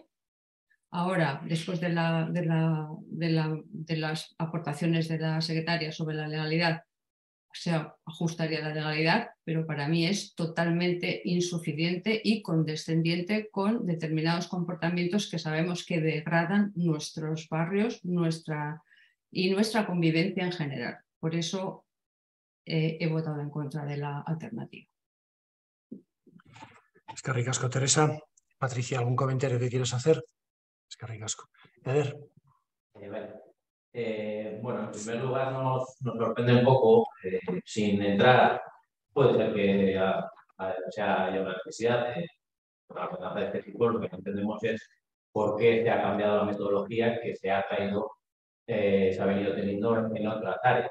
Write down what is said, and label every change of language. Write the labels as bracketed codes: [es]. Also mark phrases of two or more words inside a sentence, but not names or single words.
[es] Ahora, después de las aportaciones de la secretaria sobre la legalidad, se ajustaría la legalidad, pero para mí es totalmente insuficiente y condescendiente con determinados comportamientos que sabemos que degradan nuestros barrios y nuestra convivencia en general. Por eso he votado en contra de la alternativa. [eu] Eskerrik asko, Teresa. [es] Patricia, ¿algún comentario que quieras hacer? [eu] Eskerrik asko. Eder. [es] Bueno, en primer lugar nos sorprende un poco, sin entrar, puede ser que haya una necesidad de una ordenanza de este tipo. Lo que no entendemos es por qué se ha cambiado la metodología que se ha venido teniendo en otras áreas.